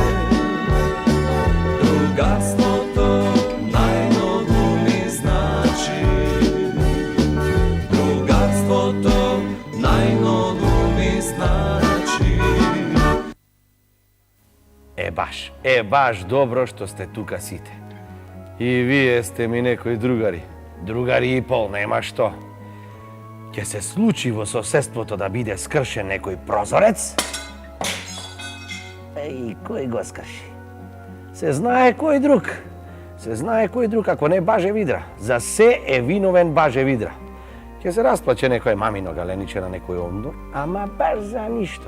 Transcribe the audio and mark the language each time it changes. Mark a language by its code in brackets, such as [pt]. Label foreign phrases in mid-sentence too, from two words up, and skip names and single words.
[mk] Другарство то најмногу ми значи, другарство то најмногу ми значи. Баш добро што сте тука сите. И ви јесте ми некој другари. Другари и пол, нема што. Ќе se случи во соседството да биде скршен некој прозорец. И кој го скрши? Се знае кој друг. Се знае кој друг, ако не Баже Видра. За се е виновен Баже Видра. Ќе се расплаче некој мамино галениче на некој омдор, ама баш за ништо.